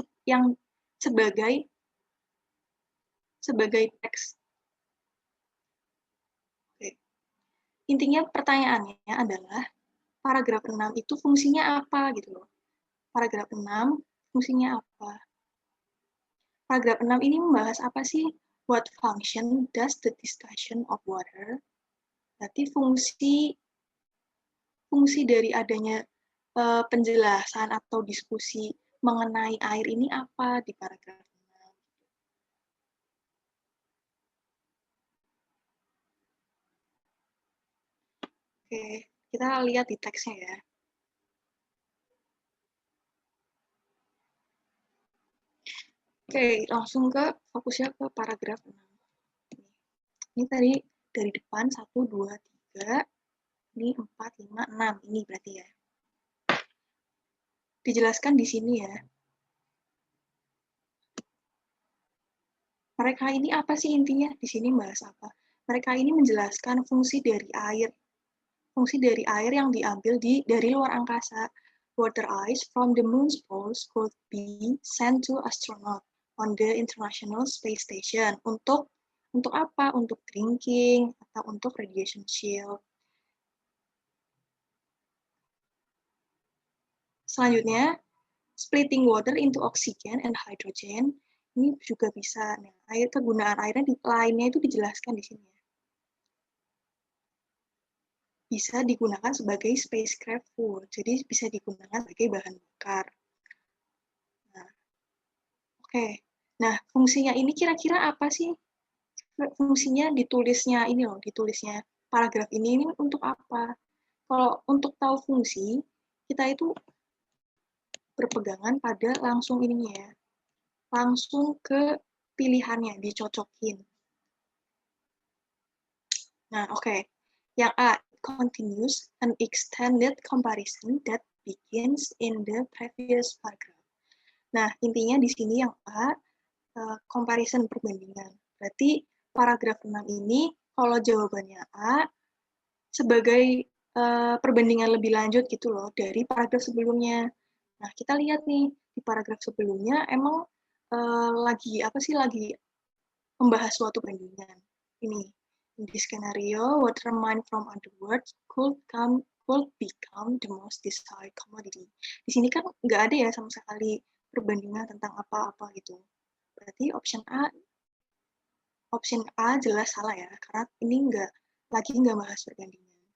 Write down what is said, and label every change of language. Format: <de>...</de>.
<id>Yang sebagai teks. Oke. Intinya pertanyaannya adalah paragraf 6 itu fungsinya apa gitu loh. Paragraf 6 fungsinya apa? Paragraf 6 ini membahas apa sih?</id> <en>What function does the discussion of water?</en> <id>Berarti fungsi dari adanya penjelasan atau diskusi mengenai air ini apa di paragraf 6. Oke, kita lihat di teksnya ya. Oke, langsung fokusnya ke paragraf 6. Ini tadi dari depan 1, 2, 3, ini 4, 5, 6. Ini berarti ya. Dijelaskan di sini ya. Mereka ini apa sih intinya? Di sini bahas apa? Mereka ini menjelaskan fungsi dari air. Fungsi dari air yang diambil dari luar angkasa.</id> <en>Water ice from the moon's poles could be sent to astronaut on the International Space Station.</en> <id>Untuk apa? Untuk drinking atau untuk radiation shield. Selanjutnya,</id> <en>splitting water into oxygen and hydrogen.</en> <id>Ini juga bisa. Nah, kegunaan airnya lainnya itu dijelaskan di sini. Bisa digunakan sebagai spacecraft fuel, jadi bisa digunakan sebagai bahan bakar. Nah, oke. Nah, fungsinya ini kira-kira apa sih? Fungsinya ditulisnya paragraf ini untuk apa? Kalau untuk tahu fungsi, kita itu berpegangan pada langsung ininya ya. Langsung ke pilihannya, dicocokin. Nah, oke. Yang A,</id> <en>continues an extended comparison that begins in the previous paragraph.</en> <id>Nah, intinya di sini yang A, comparison perbandingan. Berarti paragraf 6 ini, kalau jawabannya A, sebagai perbandingan lebih lanjut gitu loh, dari paragraf sebelumnya. Nah, kita lihat nih, di paragraf sebelumnya emang lagi membahas suatu bandingan.</id> <en>Ini, in this scenario, water mined from underworld could become the most desired commodity.</en> <id>Di sini kan nggak ada ya sama sekali perbandingan tentang apa-apa gitu. Berarti option A jelas salah ya, karena ini nggak bahas perbandingan.</id>